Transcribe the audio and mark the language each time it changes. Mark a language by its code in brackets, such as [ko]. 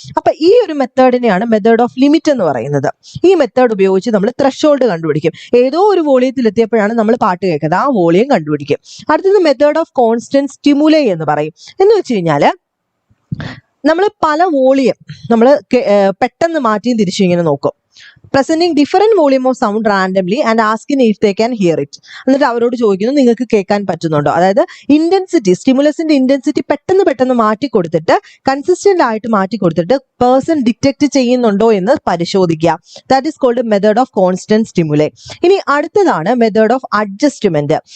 [ml] അപ്പൊ ഈ ഒരു മെത്തേഡിനെയാണ് മെത്തേഡ് ഓഫ് ലിമിറ്റ് എന്ന് പറയുന്നത്. ഈ മെത്തേഡ് ഉപയോഗിച്ച് നമ്മൾ ത്രെഷോൾഡ് കണ്ടുപിടിക്കും. ഏതോ ഒരു വോളിയത്തിൽ എത്തിയപ്പോഴാണ് നമ്മൾ പാട്ട് കേൾക്കുന്നത്, ആ വോളിയം കണ്ടുപിടിക്കും. അടുത്തത് മെത്തേഡ് ഓഫ് കോൺസ്റ്റന്റ് സ്റ്റിമുലൈ എന്ന് പറയും. എന്ന് വെച്ച് കഴിഞ്ഞാല് നമ്മൾ പല വോളിയം നമ്മൾ പെട്ടെന്ന് മാറ്റിയും തിരിച്ചും ഇങ്ങനെ നോക്കും. [en] presenting different volume of sound randomly and asking if they can hear it. [ml] എന്നിട്ട് അവരോട് ചോദിക്കുന്നു നിങ്ങൾക്ക് കേൾക്കാൻ പറ്റുന്നുണ്ടോ. അതായത് ഇന്റൻസിറ്റി, സ്റ്റിമുലസിന്റെ ഇന്റൻസിറ്റി പെട്ടെന്ന് മാറ്റി കൊടുത്തിട്ട് കൺസിസ്റ്റന്റ് ആയിട്ട് മാറ്റി കൊടുത്തിട്ട് പേഴ്സൺ ഡിറ്റക്ട് ചെയ്യുന്നുണ്ടോ എന്ന് പരിശോധിക്കുക. [en] That is called method of constant stimuli. [ml] ഇനി അടുത്തതാണ് മെത്തേഡ് ഓഫ് അഡ്ജസ്റ്റ്മെന്റ്.